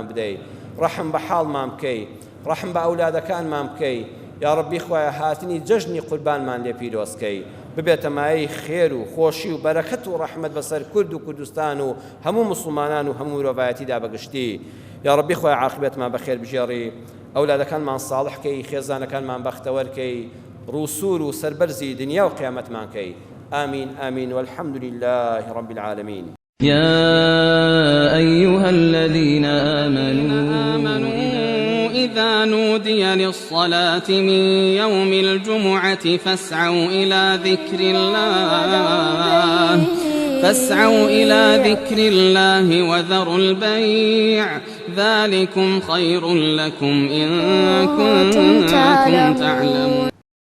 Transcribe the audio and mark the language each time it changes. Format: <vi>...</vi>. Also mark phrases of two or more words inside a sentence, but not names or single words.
<ckb>بدەیت ڕەحم بە حاڵمان بکەیت ڕەحم بە ئەولادەکانمان بکەیت یا ڕەبی خۆی هاتنی جەژنی قوربانمان لێ پیرۆزکەی ببێتە مایەی خێر و خۆشی و بەرەکەت و ڕەحمەت بەسەر کورد و کوردستان و هەموو مسلمانان و هەموو مرۆڤایەتیدا بەگشتی یا ڕەبی خۆی عاقبەتمان بەخێر بژێڕی ئەولادەکانمان ساڵحکەی خێزانەکانمان بەختەوەرکەی ڕووسور و سەربەرزی دنیا و قیامەتمان کەی</ckb> <ar>آمين آمين والحمد لله رب العالمين يا أيها الذين آمنوا إذا نودي للصلاة من يوم الجمعة فاسعوا إلى ذكر الله وذروا البيع ذلكم خير لكم إن كنتم تعلمون</ar>